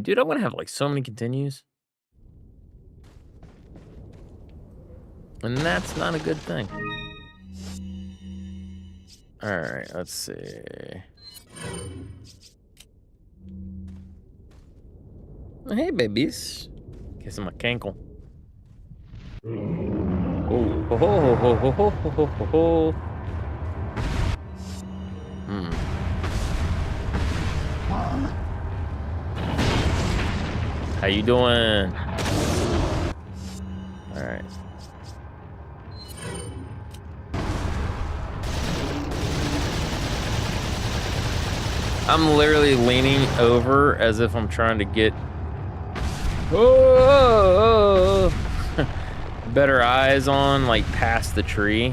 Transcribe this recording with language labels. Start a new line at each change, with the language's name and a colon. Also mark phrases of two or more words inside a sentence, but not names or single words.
English: Dude, I want to have like so many continues. And that's not a good thing. Alright, let's see. Hey, babies. Kissing my cankle. Oh, ho, ho, ho, ho, ho, ho, ho, ho, ho. How you doing? All right. I'm literally leaning over as if I'm trying to get better eyes on, like past the tree.